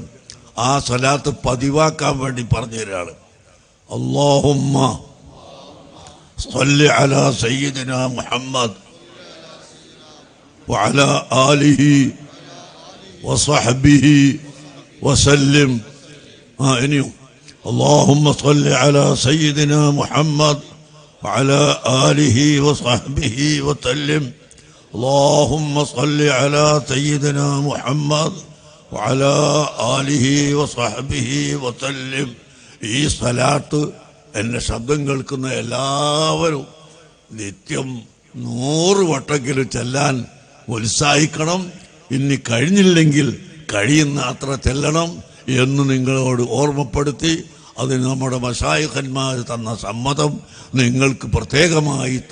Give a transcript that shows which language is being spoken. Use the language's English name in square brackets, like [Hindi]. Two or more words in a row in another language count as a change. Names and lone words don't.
[Malayalam] ആ സ്വലാത്ത് പതിവാക്കാൻ വേണ്ടി പറഞ്ഞു തരാണ്. [Arabic] اللهم صل على سيدنا محمد وعلى آله وصحبه وسلم. ഇനിയും اللهم صل على سيدنا محمد وعلى آله وصحبه وسلم. اللهم صل على سيدنا محمد وعلى آله وصحبه وسلم. [Malayalam] ഈ സ്വലാത്ത് എന്നെ ശബ്ദം കേൾക്കുന്ന എല്ലാവരും നിത്യം 100 വട്ടെങ്കിലും ചെല്ലാൻ ഉത്സാഹിക്കണം. ഇനി കഴിഞ്ഞില്ലെങ്കിൽ കഴിയുന്ന അത്ര ചെല്ലണം എന്ന് നിങ്ങളോട് ഓർമ്മപ്പെടുത്തി, അതിന് നമ്മുടെ മശായിഖന്മാർ തന്ന സമ്മതം നിങ്ങൾക്ക് പ്രത്യേകമായി തരുന്നു.